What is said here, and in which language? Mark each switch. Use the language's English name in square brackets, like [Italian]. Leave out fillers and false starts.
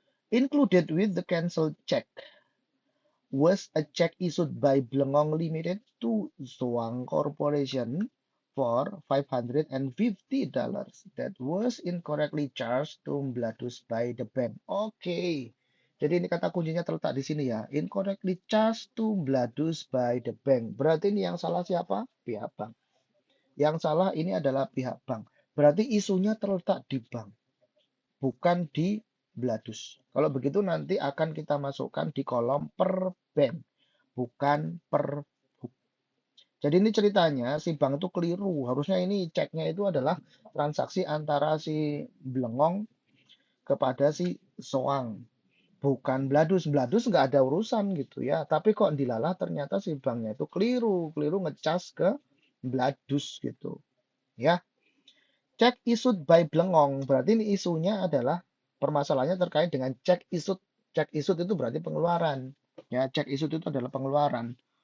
[English] Included with the cancelled check was a check issued by Blengong Limited to Zoang Corporation for $550 that was incorrectly charged to Mbladus by the bank. Oke. [Indonesian] Jadi ini kata kuncinya terletak di sini ya. [English] Incorrectly charged to Mbladus by the bank. [Indonesian] Berarti ini yang salah siapa? Pihak bank. Yang salah ini adalah pihak bank. Berarti isunya terletak di bank, bukan di Bladus. Kalau begitu nanti akan kita masukkan di kolom per bank, bukan per book. Jadi ini ceritanya si bank itu keliru. Harusnya ini ceknya itu adalah transaksi antara si Blengong kepada si Soang, bukan Bladus. Bladus nggak ada urusan gitu ya. Tapi kok dilalah ternyata si banknya itu keliru ngecas ke Bladus gitu. Ya, cek issued by Blengong. Berarti ini isunya adalah permasalahannya terkait dengan cek issued. Cek issued itu berarti pengeluaran. Ya, cek issued itu adalah pengeluaran.